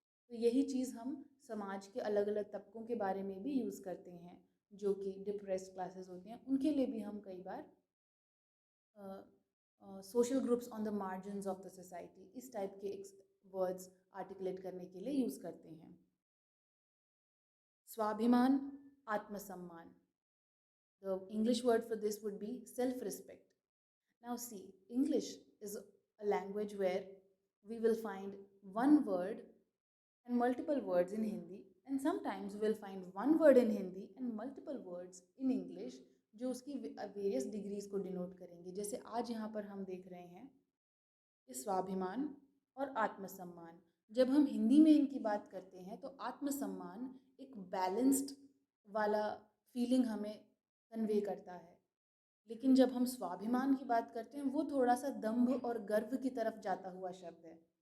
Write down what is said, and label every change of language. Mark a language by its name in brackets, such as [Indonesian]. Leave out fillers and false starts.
[Hindi] तो यही चीज़ हम समाज के अलग अलग तबकों के बारे में भी यूज़ करते हैं जो कि डिप्रेस्ड क्लासेस होते हैं, उनके लिए भी हम कई बार social groups on the margins of the society, इस टाइप के वर्ड्स आर्टिकुलेट करने के लिए यूज़ करते हैं। स्वाभिमान, आत्मसम्मान. [English] The English word for this would be self-respect. Now see, English is a language where we will find one word and multiple words in Hindi, and sometimes we'll find one word in Hindi and multiple words in English [Hindi] जो उसकी various degrees को denote करेंगे। जैसे आज यहाँ पर हम देख रहे हैं स्वाभिमान और आत्मसम्मान। जब हम हिंदी में इनकी बात करते हैं तो आत्मसम्मान एक बैलेंस्ड वाला फीलिंग हमें कन्वे करता है, लेकिन जब हम स्वाभिमान की बात करते हैं वो थोड़ा सा दंभ और गर्व की तरफ जाता हुआ शब्द है।